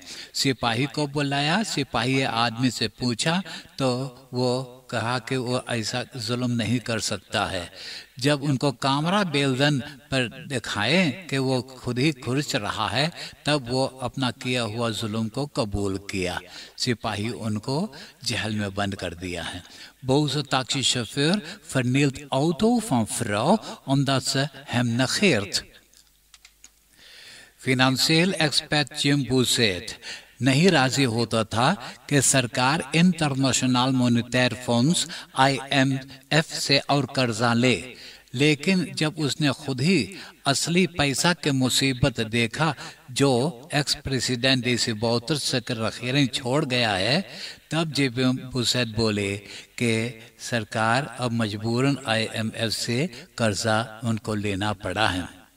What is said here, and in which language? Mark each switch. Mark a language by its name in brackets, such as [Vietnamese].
[Caribbean Hindustani] सिपाही को बुलाया, सिपाही आदमी से पूछा तो वो कहा कि वो ऐसा जुल्म नहीं कर सकता है। जब उनको कामरा बेलदन पर दिखाए कि वो खुद ही खुर्च रहा है, तब वो अपना किया हुआ जुल्म को कबूल किया। सिपाही उनको जेल में बंद कर दिया है। [Dutch] Boze taxichauffeur vernielt auto van vrouw omdat ze hem negeert। [Caribbean Hindustani] फिनेंशियल एक्सपर्ट जिम बुसेट नहीं राजी होता था कि सरकार इंटरनेशनल मॉनेटरी फंड्स IMF से और कर्जा ले, लेकिन जब उसने खुद ही असली पैसा के मुसीबत देखा जो एक्स प्रेसिडेंट डीसी बौतर्स के रखेरें छोड़ गया है, तब जिम बुसेट बोले कि सरकार अब मजबूरन IMF से कर्जा उनको लेना पड़ा है।